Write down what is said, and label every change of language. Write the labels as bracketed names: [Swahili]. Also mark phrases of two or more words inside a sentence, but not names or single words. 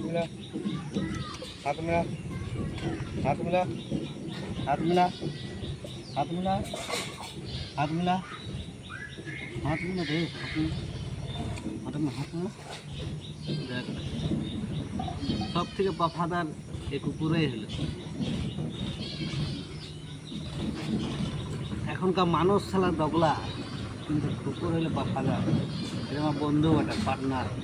[Hindi] मिला हाथ मिला हाथ मिला हाथ मिला हाथ मिला हाथ मिला हाथ मिला दे हाथ में हाथ मिला [Bangla] দেখ সব থেকে বফাদার এই কুকুরই হলো এখনকার মানুষ ছাড়া দগলা কিন্তু কুকুর হলে বফাদার এটা আমার বন্ধু একটা পার্টনার